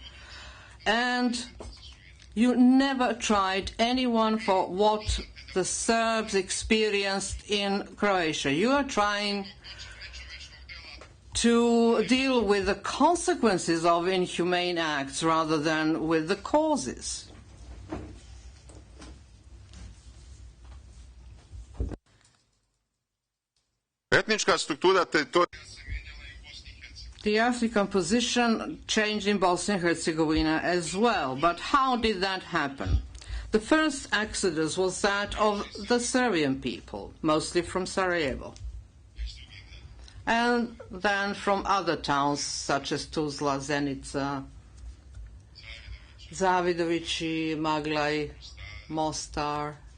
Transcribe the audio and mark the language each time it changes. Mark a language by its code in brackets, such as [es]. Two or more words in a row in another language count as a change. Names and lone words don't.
[en] And you never tried anyone for what the Serbs experienced in Croatia. You are trying to deal with the consequences of inhumane acts rather than with the causes. [sr] Etnička struktura teritorija. [en] The ethnic composition changed in Bosnia and Herzegovina as well. But how did that happen? The first exodus was that of the Serbian people, mostly from Sarajevo, and then from other towns such as Tuzla, Zenica, Zavidovići, Maglaj, Mostar.